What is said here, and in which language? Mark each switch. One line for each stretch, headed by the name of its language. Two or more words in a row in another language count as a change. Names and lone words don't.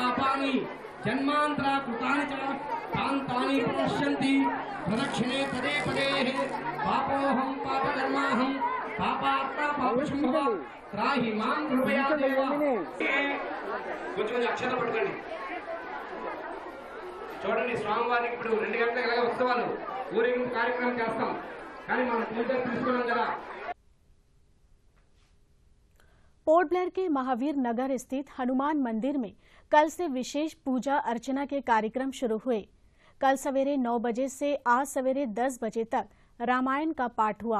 Sanskrit: पापानि जन्मांतरा कृतानि च तानि प्रणश्यन्ति प्रदक्षिणे पदे पदे पापोऽहं पापकर्माहं पापात्मा पापशंभव त्राहि मां कृपया देव।
Telugu: కొంచెం అక్షత పట్టుకోండి చూడండి, స్వామివారికి ఇప్పుడు 2 గంటలకు ఉత్సవాలు ఊరేగింపు కార్యక్రమం చేస్తాం, కానీ మనం పూజ తీసుకున్నాం కదా।
Hindi: पोर्ट ब्लेयर के महावीर नगर स्थित हनुमान मंदिर में कल से विशेष पूजा अर्चना के कार्यक्रम शुरू हुए। कल सवेरे 9 बजे से आज सवेरे 10 बजे तक रामायण का पाठ हुआ।